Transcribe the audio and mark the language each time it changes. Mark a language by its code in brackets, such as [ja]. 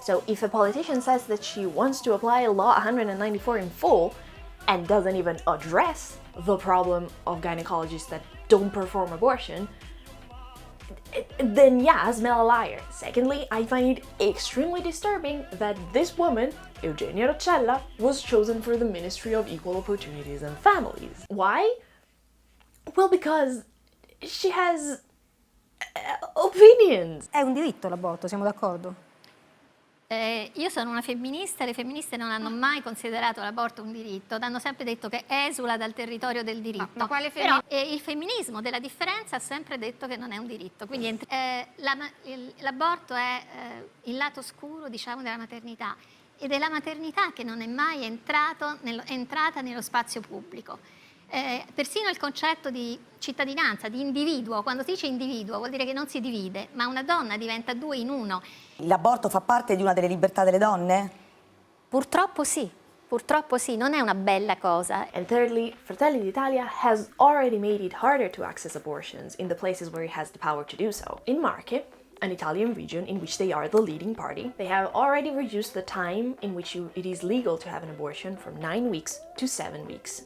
[en] So if a politician says that she wants to apply Law 194 in full and doesn't even address the problem of gynecologists that don't perform abortion, then yeah, smell a liar. Secondly, I find it extremely disturbing that this woman, Eugenia Roccella, was chosen for the Ministry of Equal Opportunities and Families. Why? Well, because she has opinions. [it] È un diritto l'aborto, siamo d'accordo? Io sono una femminista, le femministe non hanno mai considerato l'aborto un diritto, hanno sempre detto che esula dal territorio del diritto. Ma quale Però il femminismo della differenza ha sempre detto che non è un diritto, quindi l'aborto è il lato scuro, diciamo, della maternità, ed è la maternità che non è mai entrata nello spazio pubblico. Persino il concetto di cittadinanza, di individuo, quando si dice individuo vuol dire che non si divide, ma una donna diventa due in uno. L'aborto fa parte di una delle libertà delle donne? Purtroppo sì, non è una bella cosa. [en] And thirdly, Fratelli d'Italia has already made it harder to access abortions in the places where it has the power to do so. In Marche, an Italian region in which they are the leading party, they have already reduced the time in which it is legal to have an abortion from 9 weeks to 7 weeks.